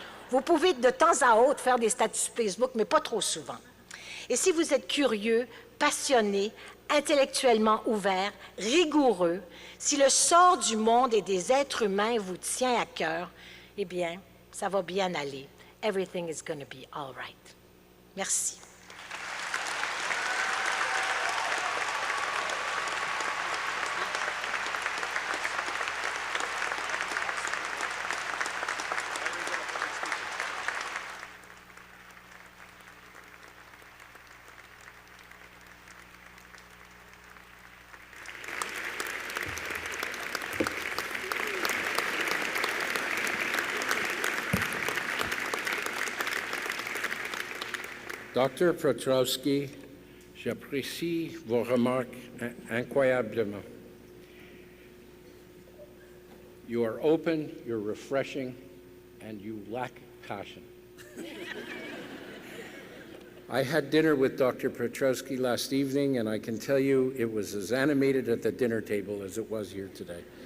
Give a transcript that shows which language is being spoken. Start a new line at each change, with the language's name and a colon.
French: Vous pouvez de temps à autre faire des statuts Facebook, mais pas trop souvent. Et si vous êtes curieux, passionné, intellectuellement ouvert, rigoureux, si le sort du monde et des êtres humains vous tient à cœur, eh bien, ça va bien aller.
English: Everything is going to be all right.
French: Merci. Dr. Piotrowski, j'apprécie vos remarques incroyablement.
English: You are open, you're refreshing, and you lack passion. I had dinner with Dr. Piotrowski last evening, and I can tell you it was as animated at the dinner table as it was here today.